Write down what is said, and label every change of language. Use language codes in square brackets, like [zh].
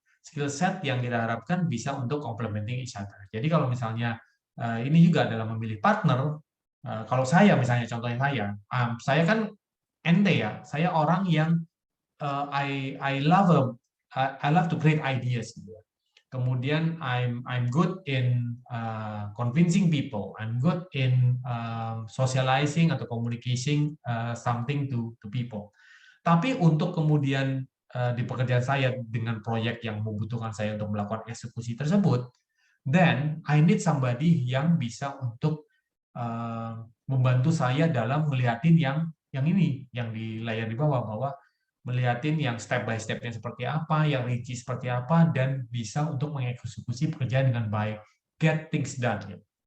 [id] Skill set yang kita harapkan bisa untuk [en] complementing each other. [id] Jadi kalau misalnya ini juga dalam memilih partner, kalau saya misalnya contohnya saya kan ente ya, saya orang yang [en] I love to create ideas. [id] Kemudian [en] I'm good in convincing people. I'm good in socializing atau communicating something to people. [id] Tapi untuk kemudian di pekerjaan saya dengan proyek yang membutuhkan saya untuk melakukan eksekusi tersebut, [en] then I need somebody [id] yang bisa untuk membantu saya dalam melihatin yang yang ini, yang di layar di bawah, bahwa melihatin yang step by step-nya seperti apa, yang rinci seperti apa, dan bisa untuk mengeksekusi pekerjaan dengan baik, [en] get things done. [id] Gitu.